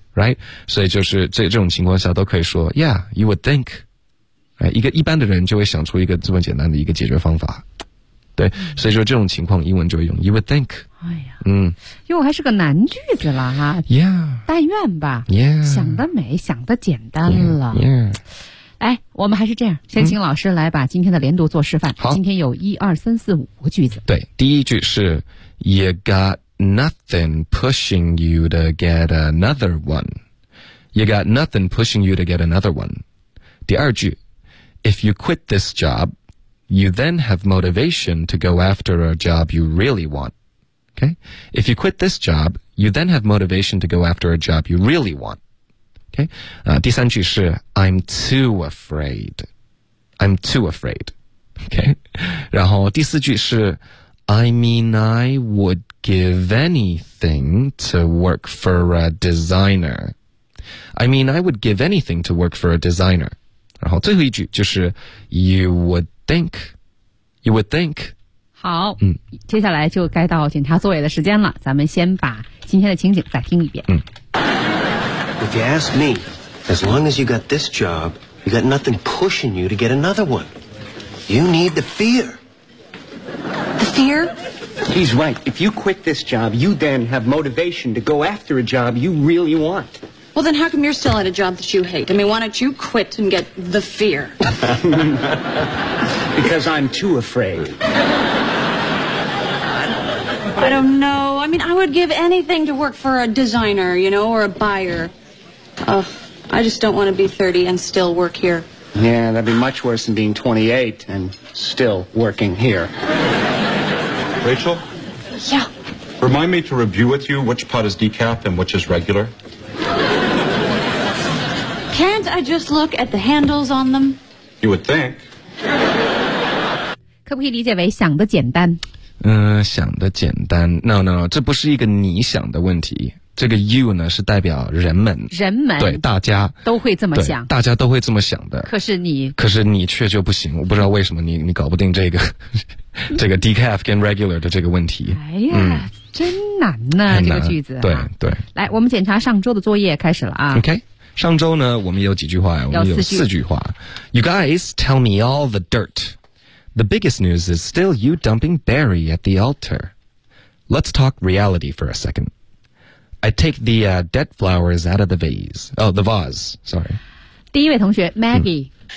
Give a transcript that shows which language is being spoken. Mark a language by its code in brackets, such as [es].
[zh] Right？ 所以就是这种情况下都可以说 ， [en] Yeah， you would think， [zh] 哎，一个一般的人就会想出一个这么简单的一个解决方法。对，所以说这种情况英文就会用 [en] you would think。 [zh] 哦。哟，还是个难句子了哈。 [en] Yeah. [zh] 但愿吧。 [en] Yeah. [zh] 想得美，想得简单了。 [en] Yeah. [zh] 哎，我们还是这样，先请老师来把今天的连读做示范。好，今天有一二三四五个句子。对，第一句是 [en] You got nothing pushing you to get another one. You got nothing pushing you to get another one. [zh] 第二句 [en] If you quit this job, you then have motivation to go after a job you really want. Okay. If you quit this job, you then have motivation to go after a job you really want. Okay. [zh] 第三句是 [en] I'm too afraid. I'm too afraid. Okay. [zh] 然后第四句是 [en] I mean, I would give anything to work for a designer. I mean, I would give anything to work for a designer. [zh] 然后最后一句就是 [en] You would think. You would think. [zh] 好，接下来就该到检查座位的时间了，咱们先把今天的情景再听一遍。 [en] If you ask me, as long as you got this job, you got nothing pushing you to get another one. You need the fear. The fear? He's right. If you quit this job, you then have motivation to go after a job you really want. Well, then how come you're still at a job that you hate? I mean, why don't you quit and get the fear? Because I'm too afraid. I don't know. I mean, I would give anything to work for a designer, you know, or a buyer. Ugh, I just don't want to be 30 and still work here. Yeah, that'd be much worse than being 28 and still working here. Rachel? Yeah? Remind me to review with you which pot is decaf and which is regular. Can't I just look at the handles on them? You would think. [zh] 可不可以理解为想得简单？想的简单 No, 这不是一个你想的问题，这个 you 呢是代表人们，对，大家都会这么想，大家都会这么想的，可是你却就不行，我不知道为什么你搞不定这个decaf 跟 regular 的这个问题。哎呀，真难呐，这个句子。对，来，我们检查上周的作业开始了啊。 OK， 上周呢我们有几句话，我们有四句话。 [en] You guys tell me all the dirtThe biggest news is still you dumping Barry at the altar. Let's talk reality for a second. I take the dead flowers out of the vase. Oh, the vase, sorry. [zh] 第一位同学 Maggie.